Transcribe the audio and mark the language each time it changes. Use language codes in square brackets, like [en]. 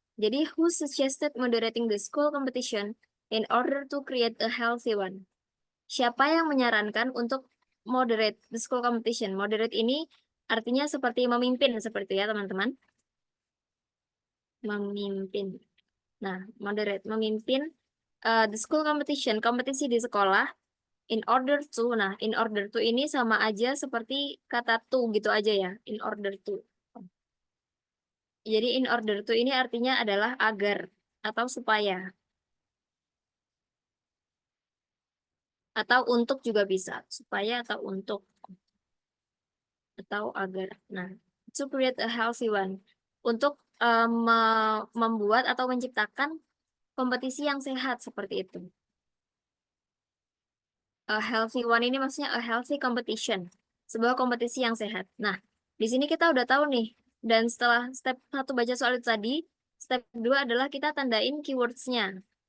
[en] Jadi, who suggested moderating the school competition in order to create a healthy one? [id] Siapa yang menyarankan untuk [en] moderate the school competition? [id] Moderate ini artinya seperti memimpin seperti itu ya teman-teman. Memimpin. Nah, [en] moderate, [id] memimpin [en] the school competition, [id] kompetisi di sekolah [en] in order to. [id] Nah, [en] in order to [id] ini sama aja seperti kata to gitu aja ya. [en] In order to. [id] Jadi [en] in order to [id] ini artinya adalah agar atau supaya atau untuk juga bisa. Supaya atau untuk atau agar. [en] Nah, to create a healthy one. [id] Untuk membuat atau menciptakan kompetisi yang sehat seperti itu. [en] A healthy one [id] ini maksudnya [en] a healthy competition. [id] Sebuah kompetisi yang sehat. Nah, di sini kita udah tahu nih. Dan setelah step satu baca soal itu tadi, step 2 adalah kita tandain keywords-nya.